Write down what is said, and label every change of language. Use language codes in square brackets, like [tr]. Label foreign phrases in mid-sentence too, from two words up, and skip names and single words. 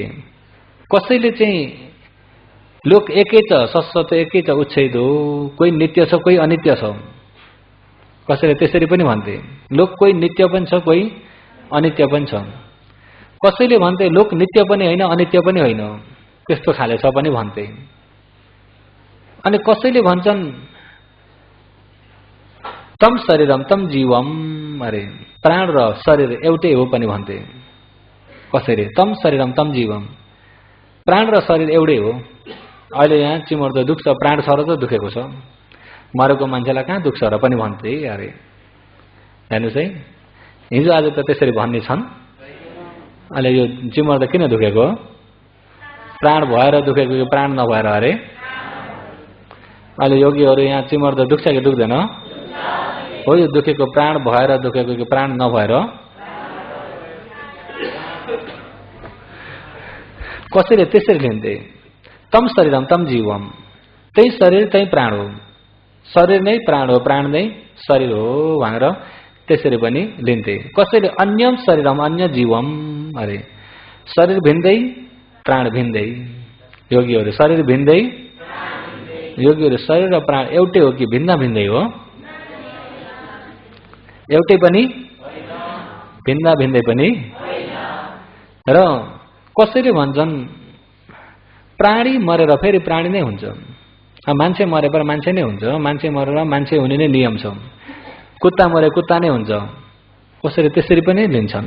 [ne] कसैले चाहिँ लोक एकै छ, सशत एकै छ, उच्छेद हो, कोही नित्य छ कोही अनित्य छ, कसैले त्यसरी पनि भन्थे। लोक कोही नित्य पनि छ कोही अनित्य पनि छ। कसैले भन्थे लोक नित्य पनि होइन अनित्य पनि होइन, त्यस्तो खाले छ पनि भन्थे। अनि कसैले भन्छन् [sa] तम शरीरम तम जीवम, [ne] अरे प्राण र शरीर एउटै हो पनि भन्थे। कसैले [sa] तम शरीरम तम जीवम, [ne] प्राण र शरीर एउटै हो। अहिले यहाँ चिमर्दो दुख्छ, प्राण छ र त दुखेको छ, मरेको मान्छेलाई कहाँ दुख्छ र पनि भन्थे। अरे हेर्नुहोस् है, हिजो आज त त्यसरी भन्ने छन्। अहिले यो चिमर्दा किन दुखेको? प्राण भएर दुखेको कि प्राण नभएर? अरे अहिले योगीहरू यहाँ चिमर्दा दुख्छ कि दुख्दैन? हो, यो दुखेको प्राण भएर दुखेको कि प्राण नभएर? कसैले त्यसरी लिन्थे, [sa] तम शरीरम तम जीवम, [ne] त्यही शरीर त्यही प्राण हो, शरीर नै प्राण हो, प्राण नै शरीर हो भनेर त्यसरी पनि लिन्थे। कसैले [sa] अन्यम शरीरम अन्य जीवम, [ne] अरे शरीर भिन्दै प्राण भिन्दै। योगीहरू शरीर भिन्दै, योगीहरू शरीर र प्राण एउटै हो कि भिन्न भिन्दै हो? एउटै पनि भिन्न भिन्दै पनि। र कसैले भन्छन् प्राणी मरेर फेरि प्राणी नै हुन्छ, मान्छे मरेर मान्छे नै हुन्छ, मान्छे मरेर मान्छे हुने नै नियम छ, कुत्ता मरे कुत्ता नै हुन्छ, कसैले त्यसरी पनि लिन्छन्।